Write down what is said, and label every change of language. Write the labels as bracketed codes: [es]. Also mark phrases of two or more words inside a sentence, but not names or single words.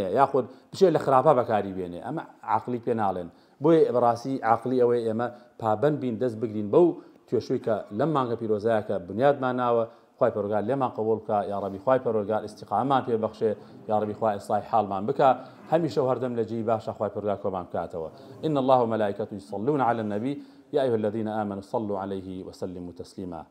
[ckb] یاخود بچێت لە خراپە بەکاری بێنێ ئەمە عاقلی پێ ناڵێن بۆیە بەڕاستی عاقلی ئەوەی ئێمە پابەند بین دەست بگرین بەو توێشووی کە لەم مانگە پیرۆزەیە کە بنیادمان ناوە خوای پەروەردگار لێمان قبوڵ بکە یا ڕەبی خوای پەروەردگار ئیستیقامەمان پێ بەخشێ یا ڕەبی خوای ئیسلاحی حاڵمان بکە هەمیشە هەردەم لە جێی باشە خوای پەروەردگار کۆمان بکاتەوە [ar] إن الله وملائكته يصلون على النبي يا أيها الذين آمنوا صلوا عليه وسلموا تسليما